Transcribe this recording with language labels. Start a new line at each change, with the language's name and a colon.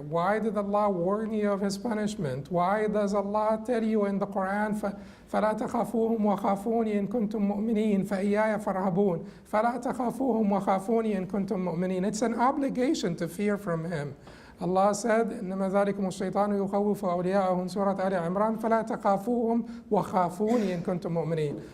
English: Why did Allah warn you of His punishment? Why does Allah tell you in the Quran,
Arabic: فَلَا تَخَافُوهُمْ وَخَافُونِي إِن كُنتُم مُؤْمِنِينَ فَإِيَّايَ فَارْهَبُونَ فَلَا تَخَافُوهُمْ وَخَافُونِي إِن كُنتُم مُؤْمِنِينَ.
English: It's an obligation to fear from Him. Allah said,
Arabic: إنما ذلكم الشيطان يخوف أولياءه
English: in Surah Ali Imran,
Arabic: فلا تخافوهم وخافوني إن كنتم مؤمنين.